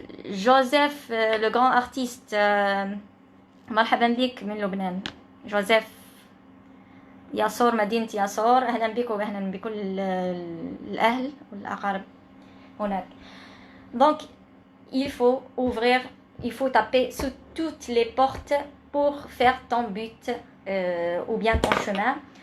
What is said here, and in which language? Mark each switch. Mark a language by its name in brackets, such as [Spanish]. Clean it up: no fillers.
[French] Joseph, le grand artiste, [Arabic] مرحبا بك من لبنان. جوزيف ياسور، مدينة ياسور، أهلا بك وأهلا بكل الأهل والأقارب هناك. [French] Donc il faut ouvrir, il faut taper sur toutes les portes pour faire ton but ou bien ton chemin.